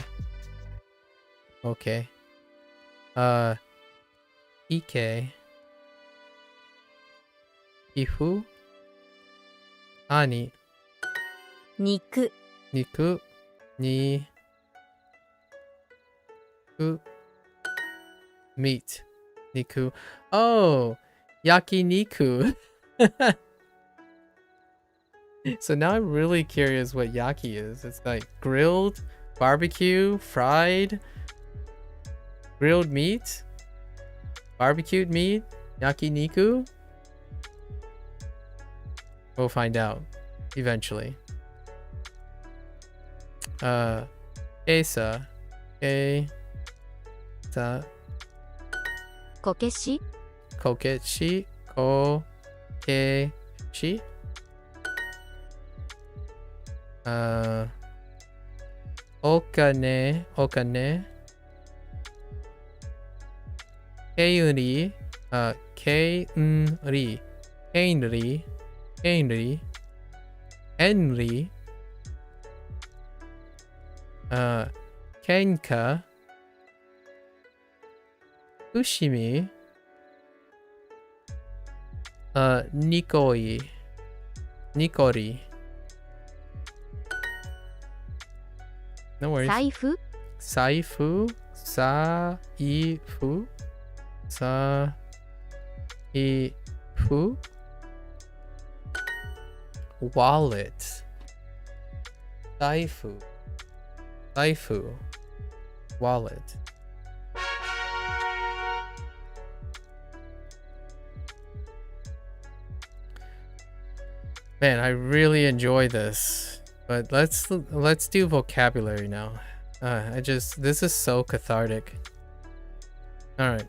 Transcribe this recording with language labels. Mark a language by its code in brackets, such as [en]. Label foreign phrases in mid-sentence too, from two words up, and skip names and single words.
[ja] Okay. Ike. Ifu. Ani. 肉。肉. に。く. [en] Meat. Niku. Oh! [ja] 焼肉. [en] So now I'm really curious what yaki is. It's like grilled, barbecue, fried, grilled meat. Barbecued meat? Yakiniku? We'll find out eventually. [ja] えさ. えさ. こけしこけし。こけし. お金。お金. けいんり. けいんり。けいんり. [en] Henry. Henry. [ja] 喧嘩. うしみ。にこい. [en] Nikori. No worries. [ja] 財布財布。財布. 財布. [en] Wallet. [ja] 財布。財布. [en] Wallet. Man, I really enjoy this. But let's do vocabulary now. This is so cathartic. All right.